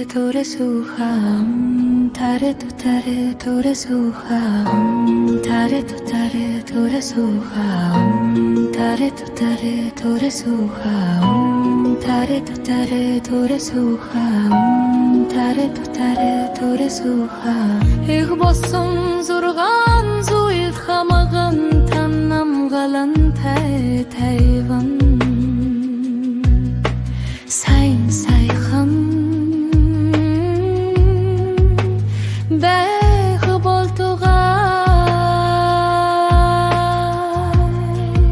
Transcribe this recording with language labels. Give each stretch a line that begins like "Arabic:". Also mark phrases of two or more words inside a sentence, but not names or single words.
Sanskrit: तुरे स्वाहा तारे तुत्तारे तुरे स्वाहा तारे तुत्तारे तुरे स्वाहा तारे तुत्तारे तुरे स्वाहा तारे तुत्तारे तुरे स्वाहा तारे तुत्तारे तुरे स्वाहा
Mongolian: Их болсон зургаан зүйл хамаган танамгалан тайван сайн сайхан байх болтугай